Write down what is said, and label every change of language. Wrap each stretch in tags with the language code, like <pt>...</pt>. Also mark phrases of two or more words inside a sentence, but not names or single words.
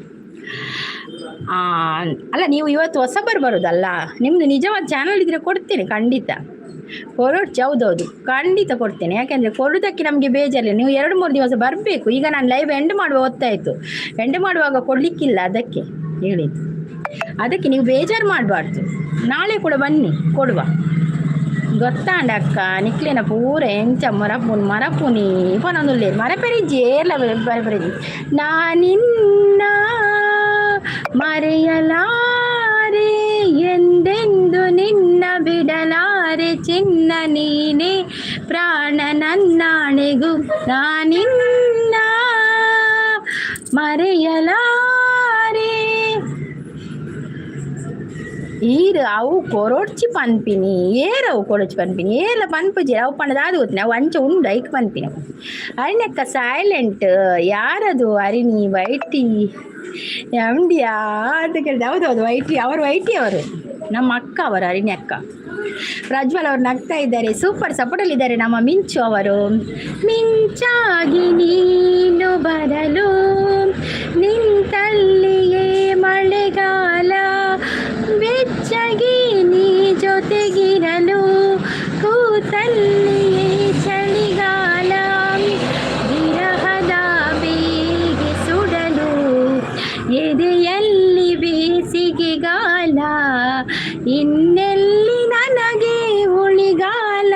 <kn>ಅಲ್ಲ ನೀವು ಇವತ್ತು ಹೊಸಬರು ಬರೋದಲ್ಲ, ನಿಮ್ಮದು ನಿಜವಾದ ಚಾನಲ್ ಇದ್ದರೆ ಕೊಡ್ತೇನೆ ಖಂಡಿತ. ಹೌದೌದು ಖಂಡಿತ ಕೊಡ್ತೇನೆ. ಯಾಕೆಂದರೆ ಕೊಡೋದಕ್ಕೆ ನಮಗೆ ಬೇಜಾರಿಲ್ಲ. ನೀವು 2-3 ದಿವಸ ಬರಬೇಕು. ಈಗ ನಾನು</kn> <en>live end</en> <kn>ಮಾಡುವ ಹೊತ್ತಾಯಿತು, ಎಂಡ್ ಮಾಡುವಾಗ ಕೊಡಲಿಕ್ಕಿಲ್ಲ, ಅದಕ್ಕೆ ಹೇಳಿದ್ದು. ಅದಕ್ಕೆ ನೀವು ಬೇಜಾರು ಮಾಡಬಾರ್ದು. ನಾಳೆ ಕೂಡ ಬನ್ನಿ, ಕೊಡುವ.</kn> <tcy>ಗೊತ್ತಾಂಡಕ್ಕ ನಿಕ್ಲಿನ ಪೂರ ಎಂಚ ಮರಪುನಿ ಪನೊಂದುಲ್ಲೆ ಮರಪೆರಿಜ್ಜಿ ಎಲ್ಲ ಬರಪೆರಿಜ್ಜಿ.</tcy> <kn>ನಾನಿನ್ನ ಮರೆಯಲಾರೆ ಎಂದೆಂದು ನಿನ್ನ ಬಿಡಲಾರೆ ಚಿನ್ನ ನೀನೇ ಪ್ರಾಣ ನನ್ನಾಣೆಗೂ ನಾನಿನ್ನ ಮರೆಯಲಾರೆ.</kn> <tcy>ಈರು ಅವು ಕೊರೊಡ್ಚಿ ಪನ್ಪಿನಿ ಏರವು ಕೊಡೊಚ್ಚಿ ಪನ್ಪಿನಿ ಏರ್ಲ ಪನ್ಪುಜಿ ಅವು ಪಂಡದಾದು ಗೊತ್ತಿನ ಅವು ಅಂಚ ಉಂಡು ಐಕ್ ಪನ್ಪಿನಿ ಅರಿನಕ್ಕ ಸೈಲೆಂಟ್ ಯಾರದು ಅರಿನಿ ವೈಟಿ ಎಂಡಿಯಾ</tcy> <kn>ಅಂತ ಕೇಳಿದೆ. ಹೌದು ವೈಟಿ ಅವರು ನಮ್ಮ ಅಕ್ಕ ಅವರು</kn> <tcy>ಅರಿನಿ ಅಕ್ಕ.</tcy> <kn>ಪ್ರಜ್ವಲ್ ಅವರು ನಗ್ತಾ ಇದ್ದಾರೆ,</kn> <en>super supportalli</en> <kn>ಇದ್ದಾರೆ. ನಮ್ಮ ಮಿಂಚು ಅವರು ಮಿಂಚಾಗಿ ನೀನು ಬರಲು ನಿಂತಲ್ಲಿಯೇ ಮಳೆಗಾಲ ಬೆಚ್ಚಗಿ ನೀ ಜೊತೆಗಿರಲು ಕೂತಲ್ಲಿಯೇ ಚಳಿಗಾಲ ವಿರಹದ ಬೇಗೆ ಸುಡಲು ಎದೆಯಲ್ಲಿ ಬೇಸಿಗೆಗಾಲ ಇನ್ನೆಲ್ಲಿ ನನಗೆ ಉಳಿಗಾಲ.</kn>